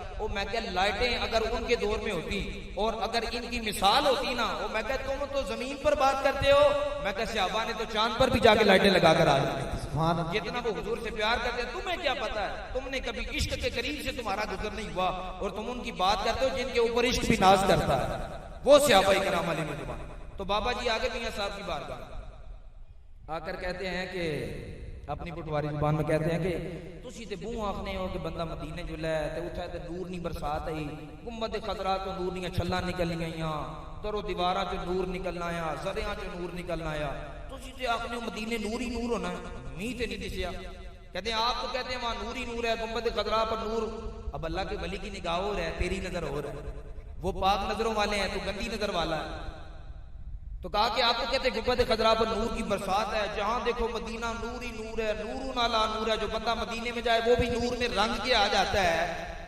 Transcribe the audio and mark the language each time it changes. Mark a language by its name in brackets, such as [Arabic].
[Urdu] وہ میں کہ لائٹیں اگر ان کے دور میں ہوتی اور اگر ان کی مثال ہوتی نا، وہ میں کہ تم تو زمین پر بات کرتے ہو، میں کہ صحابہ نے تو چاند پر بھی جا کے لائٹیں لگا کر آ جاتی. جتنا وہ حضور سے پیار کرتے ہیں تمہیں کیا پتا ہے، تم نے کبھی عشق کے قریب سے تمہارا گزر نہیں ہوا اور تم ان کی بات کرتے ہو جن کے اوپر عشق بھی ناز کرتا ہے، وہ صحابہ کرام علیہ رضوان. تو بابا جی آگے میاں صاحب کی بارگاہ آ کر کہتے ہیں کہ [Punjabi] اپنی پٹواری زبان میں کہتے ہیں کہ تسی تے بوں آخنے ہو کہ بندہ مدینے جو لے تے اتھے تے نور نہیں برسات آئی، گنبد خضرا تو نور نہیں چھلاں نکل گئیاں، درو دیواراں چ نور نکلنا آیا، زریاں چ نور نکلنا آیا، تسی تے آخنے ہو مدینے نور ہی نور ہونا ہے، میہ تے نہیں دسیا. [Urdu] کہتے ہیں آپ تو کہتے ہیں وہاں نور ہی نور ہے، گنبد خضرا پر نور. اب اللہ کے ولی کی نگاہ ہو رہا ہے، تیری نظر ہو رہا ہے، وہ پاک نظروں والے ہیں، تو گندی نظر والا ہے. تو کہا کہ آپ تو کہتے ہیں گنبد خضرا پر نور کی برسات ہے، جہاں دیکھو مدینہ نور ہی نور ہے، نور علی نور ہے، جو بندہ مدینے میں جائے وہ بھی نور میں رنگ کے آ جاتا ہے.